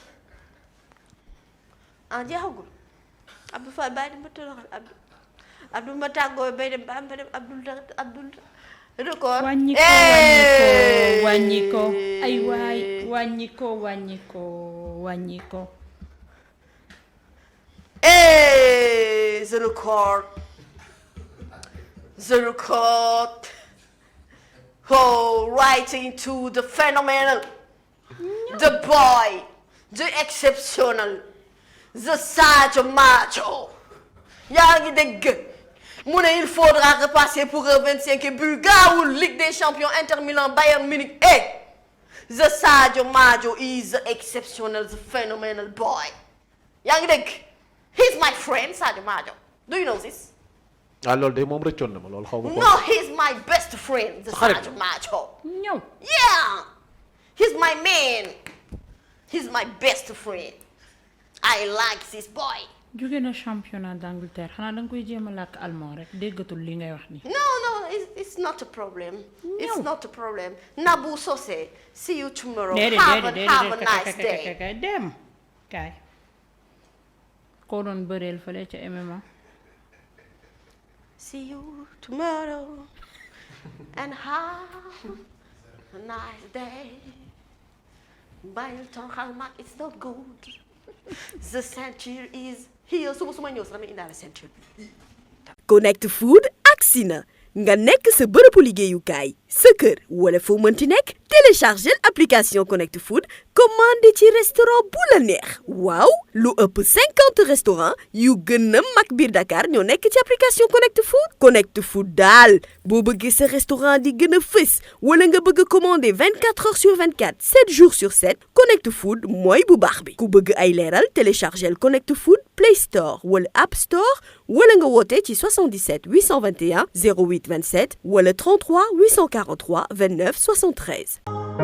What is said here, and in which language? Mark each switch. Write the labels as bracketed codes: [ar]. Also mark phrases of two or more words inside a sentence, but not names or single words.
[wo] jeexagul Abdou Fall bàyyi dem ba toroxal Abdou ma tàggoo bay dem ba am ba dem Abdou record. wàññi ko ay waay wàññi ko. [en] The record. Writing to the phenomenal, the boy, the exceptional, the Sadio Macho. [wo] yaa ngi dégg mu ne [fr] il faudra repasser pour un 25 [wo] but gaawul Ligue des Champions Inter Milan Bayern Munich. The Sadio Macho is the exceptional, the phenomenal boy. yaa ngi dégg [en] he's my friend Sadio Macho. Do you know this? [wo] loolu de moom rëccoon na ma loolu xaw ma ko. [en] No, he's my best friend. The Sadio Macho. [wo] ñëw. [en] Yeah, he's my man. He's my best friend. I like this boy. [wo] jóge na [fr] championnat d'Angleterre [wo] xanaa danga koy jéem a làkk allemand rek déggatul li ngay wax nii. [en] No, it's not a problem. It's not a problem. Nabou Socé, see you tomorrow. Have a nice day. [wo] dem kaay. koo doon bëreel fële ca MMA. [en] See you tomorrow and have a nice day. [wo] bàyyil ton xalmat [en] it's not good. The ceinture is here. [wo] suba suma ñëw sax dama indaale ceinture bi. Connect Food agsi na nga nekk sa bërëbu liggéeyukaay sa kër wala foo mënti nekk téléchargel application Connect Food commandé ci restaurant bu la neex waaw lu ëpp 50 restaurants yu gën a mag biir Dakar ñoo nekk ci application Connect Food daal boo bëggee sa restaurant di gën a fës wala nga bëgg a commander [fr] 24 heures sur 24 7 jours sur 7 [wo] Connect Food mooy bu baax bi ku bëgg ay leeral téléchargel Connect Food Play Store wala App Store wala nga woote ci 77 821 08 27 wala 33 843 29 73.